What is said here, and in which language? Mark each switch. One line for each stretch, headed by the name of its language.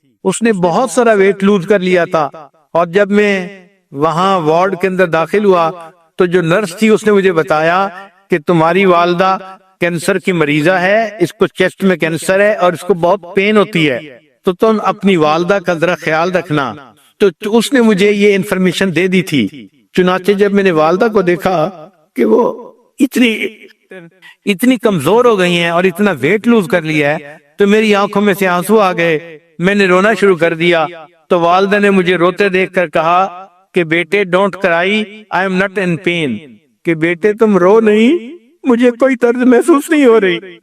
Urdu: اس نے بہت سارا ویٹ لوز کر لیا تھا. اور جب میں وہاں وارڈ کے اندر داخل ہوا تو جو نرس تھی اس نے مجھے بتایا کہ تمہاری والدہ کینسر کی مریضہ ہے, اس کو چیسٹ میں کینسر ہے اور اس کو بہت پین ہوتی ہے, تو تم اپنی والدہ کا ذرا خیال رکھنا. تو اس نے مجھے یہ انفارمیشن دے دی تھی. چنانچہ جب میں نے والدہ کو دیکھا کہ وہ اتنی کمزور ہو گئی ہیں اور اتنا ویٹ لوز کر لیا ہے تو میری آنکھوں میں سے آنسو آ گئے. میں نے رونا شروع کر دیا تو والدہ نے مجھے روتے دیکھ کر کہا کہ بیٹے
English: don't cry, I am not in pain,
Urdu: کہ بیٹے تم رو نہیں, مجھے کوئی درد محسوس نہیں ہو رہی.